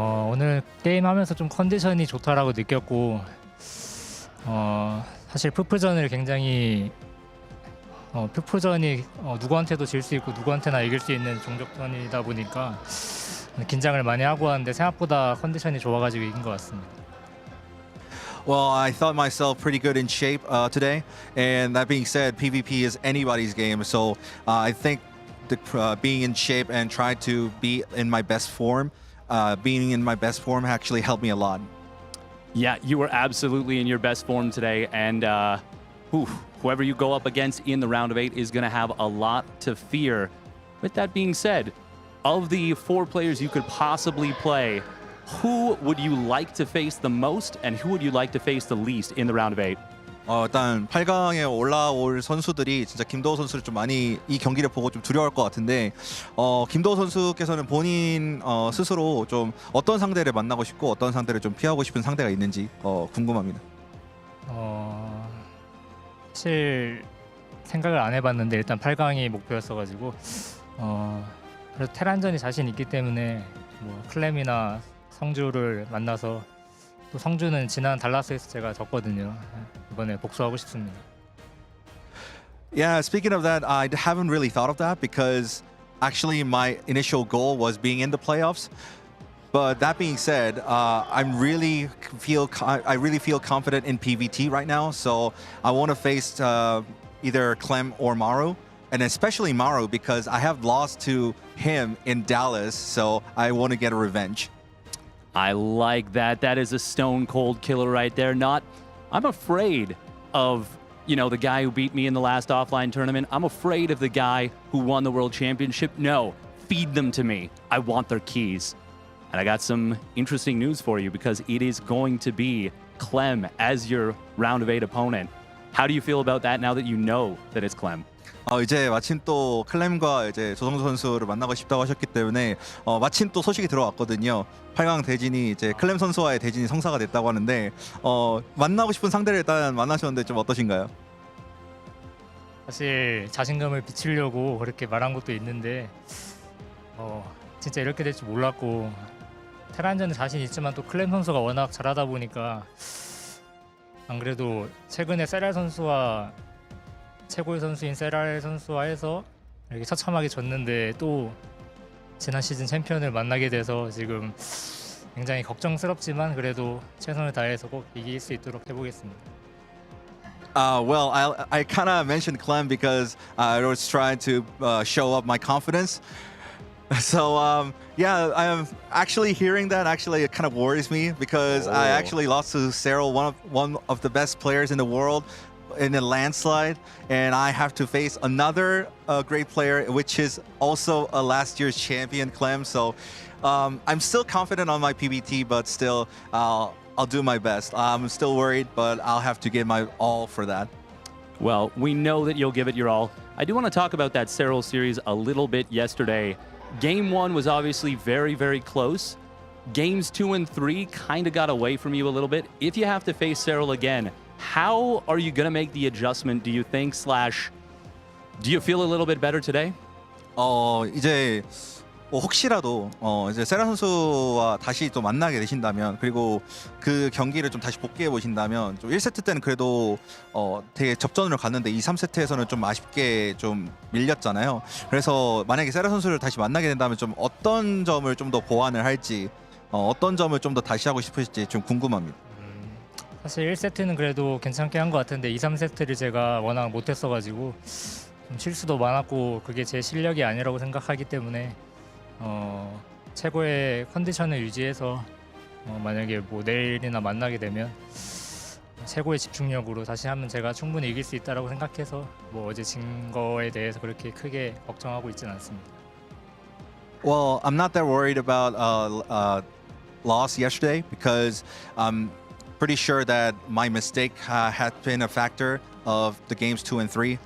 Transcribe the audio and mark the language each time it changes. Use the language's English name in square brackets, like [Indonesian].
[Korean] 오늘 게임하면서 좀 컨디션이 좋다라고 느꼈고 사실 푸푸전을 굉장히 푸푸전이 누구한테도 질 수 있고 누구한테나 이길 수 있는 종족전이다 보니까 긴장을 많이 하고 왔는데 생각보다 컨디션이 좋아가지고 이긴 것 같습니다. [English] Well, I thought myself pretty good in shape today, and that being said, PvP is anybody's game, so I think being in shape and trying to be in my best form, actually helped me a lot. Yeah, you were absolutely in your best form today, and whoever you go up against in the round of 8 is going to have a lot to fear. With that being said, of the 4 players you could possibly play, who would you like to face the most and who would you like to face the least in the round of 8? [Korean] 일단 8강에 올라올 선수들이 진짜 김도호 선수를 좀 많이 이 경기를 보고 좀 두려워할 것 같은데 김도호 선수께서는 본인 스스로 좀 어떤 상대를 만나고 싶고 어떤 상대를 좀 피하고 싶은 상대가 있는지 궁금합니다. 사실 생각을 안 해봤는데 일단 8강이 목표였어가지고 그래도 테란전이 자신 있기 때문에 뭐 클램이나 성주를 만나서 또 성주는 지난 달라스에서 제가 졌거든요. 이번에 복수하고 싶습니다. [English] Yeah, speaking of that, I haven't really thought of that because actually my initial goal was being in the playoffs. But that being said, I really feel confident in PVT right now. So I want to face either Clem or Maru, and especially Maru because I have lost to him in Dallas. So I want to get a revenge. I like that. That is a stone cold killer right there. I'm afraid of, the guy who beat me in the last offline tournament. I'm afraid of the guy who won the world championship. No, feed them to me. I want their keys. And I got some interesting news for you because it is going to be Clem as your round of 8 opponent. How do you feel about that now that you know that it's Clem? [Korean] 이제 마침 또 클램과 이제 조성주 선수를 만나고 싶다고 하셨기 때문에 마침 또 소식이 들어왔거든요. 8강 대진이 이제 클램 선수와의 대진이 성사가 됐다고 하는데 만나고 싶은 상대를 일단 만나셨는데 좀 어떠신가요? 사실 자신감을 비추려고 그렇게 말한 것도 있는데 진짜 이렇게 될 줄 몰랐고 테란전에 자신 있지만 또 클램 선수가 워낙 잘하다 보니까 안 그래도 최근에 세랄 선수와 최고의 선수인 세랄 선수와 해서 이렇게 처참하게 졌는데 또 지난 시즌 챔피언을 만나게 돼서 지금 굉장히 걱정스럽지만 그래도 최선을 다해서 꼭 이길 수 있도록 해보겠습니다. [English] Well, I kind of mentioned Clem because I was trying to show up my confidence. So yeah, I'm actually hearing that. Actually, it kind of worries me because I actually lost to Cyril, one of the best players in the world, in a landslide, and I have to face another great player, which is also a last year's champion, Clem. So I'm still confident on my PBT, but still, I'll do my best. I'm still worried, but I'll have to give my all for that. Well, we know that you'll give it your all. I do want to talk about that Cyril series a little bit yesterday. Game 1 was obviously very, very close. Games 2 and 3 kind of got away from you a little bit. If you have to face Cyril again, how are you going to make the adjustment, do you think, / do you feel a little bit better today? [Korean] 이제 혹시라도 이제 세라 선수와 다시 또 만나게 되신다면 그리고 그 경기를 좀 다시 복귀해 보신다면 좀 1세트 때는 그래도 되게 접전으로 갔는데 2, 3세트에서는 좀 아쉽게 좀 밀렸잖아요. 그래서 만약에 세라 선수를 다시 만나게 된다면 좀 어떤 점을 좀 더 보완을 할지 어떤 점을 좀 더 다시 하고 싶으실지 좀 궁금합니다. 사실 1세트는 그래도 괜찮게 한 것 같은데 2, 3세트를 제가 워낙 못했어가지고 좀 실수도 많았고 그게 제 실력이 아니라고 생각하기 때문에 최고의 컨디션을 유지해서 만약에 뭐 내일이나 만나게 되면 최고의 집중력으로 다시 하면 제가 충분히 이길 수 있다라고 생각해서 뭐 어제 진 거에 대해서 그렇게 크게 걱정하고 있지는 않습니다. [English] Well, I'm not that worried about loss yesterday because I'm pretty sure that my mistake had been a factor of the games 2 and 3.